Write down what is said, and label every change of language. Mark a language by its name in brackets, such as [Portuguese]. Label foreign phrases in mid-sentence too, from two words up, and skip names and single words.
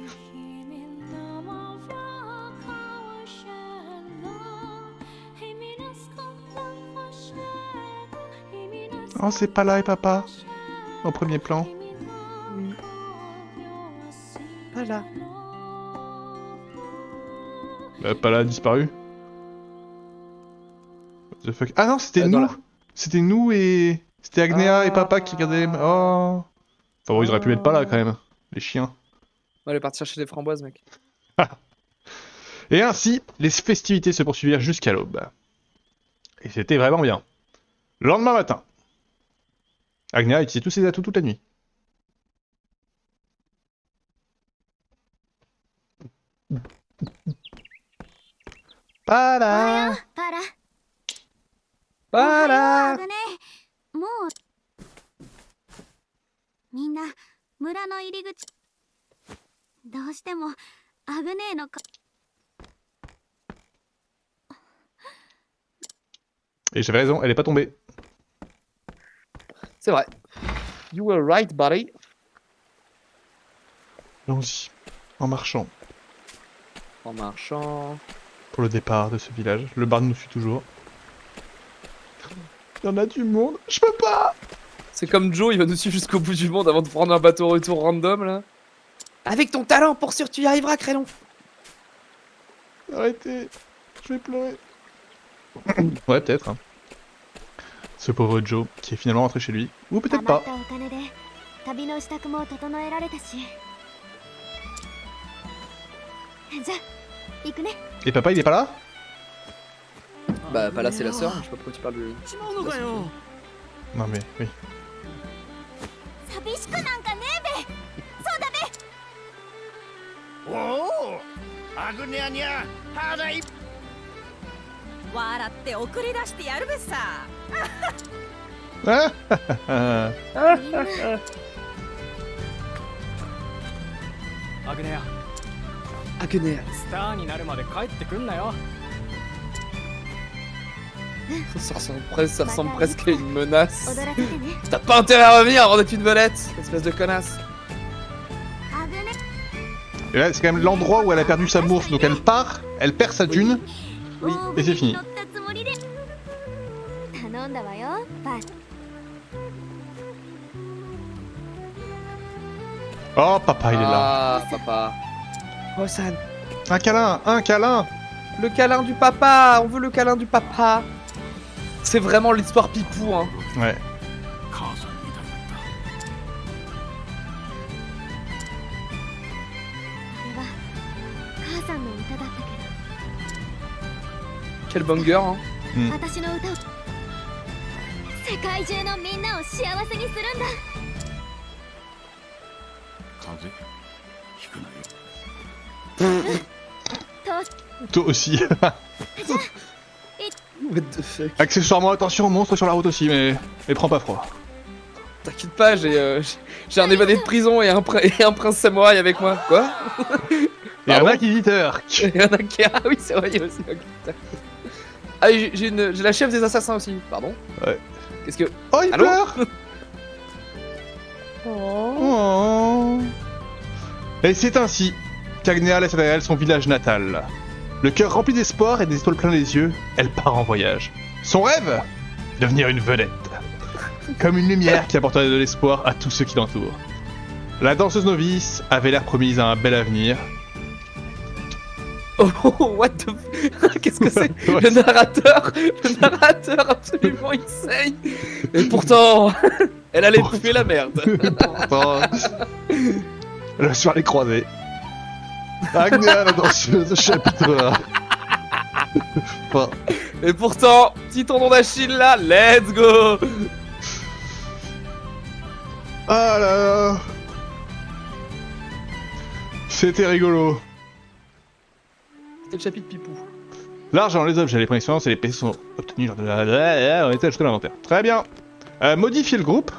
[French] Oh, c'est pas là et papa. En premier plan. Voilà. Pas là, disparu. [English] What the fuck? [French] Ah non, c'était dans nous. la- C'était nous et... C'était Agnea et Ah. papa qui regardaient... Oh. Enfin bon, ils auraient pu mettre pas là quand même. Les chiens. On va aller partir chercher des framboises, mec. Et ainsi, les festivités se poursuivirent jusqu'à l'aube. Et c'était vraiment bien. Le lendemain matin, Agnea a utilisé tous ses atouts toute la nuit. Pas là. [Japanese] パラ [French] Voilà. [Japanese] アグネもうみんな村の入り口どうしてもアグネーのか [French] Et j'avais raison, elle est pas tombée. C'est vrai. [English] You were right, buddy. [French] Allons-y, en marchant, En marchant. pour le départ de ce village. Le bar nous suit toujours. Il y en a du monde, je peux pas. C'est comme Joe, il va nous suivre jusqu'au bout du monde avant de prendre un bateau retour random là. Avec ton talent, pour sûr, tu y arriveras, Crélon. Arrêtez, je vais pleurer. Ouais, peut-être. Hein. Ce pauvre Joe qui est finalement rentré chez lui. Ou [Japanese] た [French] peut-être [Japanese] まっ [French] pas. [Japanese] たお金で旅の支度も整えられたしじゃあ行くね [French] Et papa, il est pas là? Bah, pas là, c'est la sœur, je sais pas pourquoi tu parles de. [Japanese] ちまうのかよ。 [French] Non mais, oui. [Japanese] 寂しくなんかねえべそうだべおお、アグネアにゃ腹いっ笑って送り出してやるべさ。 Ah みんなアグネア Agnea. スターになるまで帰ってくんなよ。 [French] Ça ressemble presque à une menace. [Japanese] 踊らせてね [French] T'as pas intérêt à revenir avant d'être une vedette, espèce de connasse. [Japanese] アグネ [French] Et là, c'est quand même l'endroit où elle a perdu sa bourse. Donc elle part, elle perd sa dune. Oui. Et c'est fini. [Japanese] 乗ったつもりで頼んだわよパ [French] Oh, papa, il est là. Ah, papa. Rosan. Un câlin, un câlin. Le câlin du papa, on veut le câlin du papa. C'est vraiment l'histoire pipou, hein. Ouais. [Japanese] 母さんみたいだった。これは母さんの歌だったけ [French] Quel banger, hein. [Japanese] ど私の歌を世界中のみんなを幸せにするんだ風邪ひくなよ。と [French] Toi aussi. [English] What the fuck. [French] Accessoirement, attention, monstre sur la route aussi, mais prends pas froid. T'inquiète pas, j'ai un évadé de prison et un prince samouraï avec moi. Quoi? Et un Pardon inquisiteur. Il y en a qui... Ah oui, c'est vrai, il y a aussi un guitare. Ah, j'ai la chef des assassins aussi, pardon. Ouais. Qu'est-ce que... Oh, il Allô pleure. Oh. Oh. Et c'est ainsi qu'Agnea laisse derrière elle son village natal. Le cœur rempli d'espoir et des étoiles plein les yeux, elle part en voyage. Son rêve ? Devenir une vedette. Comme une lumière qui apporterait de l'espoir à tous ceux qui l'entourent. La danseuse novice avait l'air promise à un bel avenir. Oh, [English] what the [French] qu'est-ce que c'est? Le narrateur absolument insane. Et pourtant, elle allait bouffer la merde. Pourtant, le sur les croisés. Agnea, la danseuse, chapitre 1. Enfin, Et pourtant, petit tendon d'Achille là, [English] let's go. [French] ah là là. C'était rigolo. C'était le chapitre Pipou. L'argent, les objets, les points d'expérience et les PC sont obtenus lors de la... On était ajouté à l'inventaire. Très bien. Modifier le groupe.